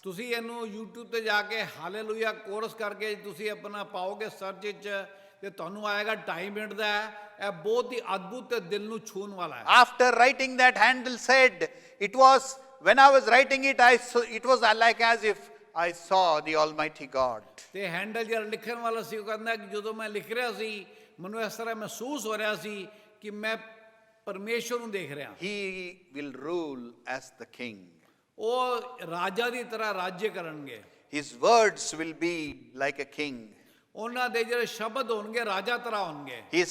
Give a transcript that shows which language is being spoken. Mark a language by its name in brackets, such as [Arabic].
[Punjabi] ਤੁਸੀਂ ਇਹਨੂੰ YouTube ਤੇ ਜਾ ਕੇ ਹਾਲੇਲੂਇਆ ਕੋਰਸ ਕਰਕੇ ਤੁਸੀਂ ਆਪਣਾ ਪਾਓਗੇ ਸਰਚ ਵਿੱਚ ਤੇ ਤੁਹਾਨੂੰ ਆਏਗਾ 2.5 ਮਿੰਟ ਦਾ ਇਹ ਬਹੁਤ ਹੀ ਅਦਭੁਤ ਤੇ ਦਿਲ ਨੂੰ ਛੂਹਣ ਵਾਲਾ ਹੈ। [English] After writing that, Handel said, it was when I was writing it, it was like as if I saw the Almighty God. [Punjabi] ਤੇ ਹੈਂਡਲ ਜਿਹੜਾ ਲਿਖਣ ਵਾਲਾ ਸੀ ਉਹ ਕਹਿੰਦਾ ਕਿ ਜਦੋਂ ਮੈਂ ਲਿਖ ਰਿਹਾ ਸੀ ਮੈਨੂੰ ਇਸ ਤਰ੍ਹਾਂ ਮਹਿਸੂਸ ਹੋ ਰਿਹਾ ਸੀ ਕਿ ਮੈਂ ਪਰਮੇਸ਼ਵਰ ਨੂੰ ਦੇਖ ਰਿਹਾ। [English] He will rule as the king. [Punjabi] ਉਹ ਰਾਜਾ ਦੀ ਤਰ੍ਹਾਂ ਰਾਜ ਕਰਨਗੇ। [English] His words will be like a king. [Punjabi] ਉਹਨਾਂ ਦੇ ਜਿਹੜੇ ਸ਼ਬਦ ਹੋਣਗੇ ਰਾਜਾ ਤਰ੍ਹਾਂ ਹੋਣਗੇ।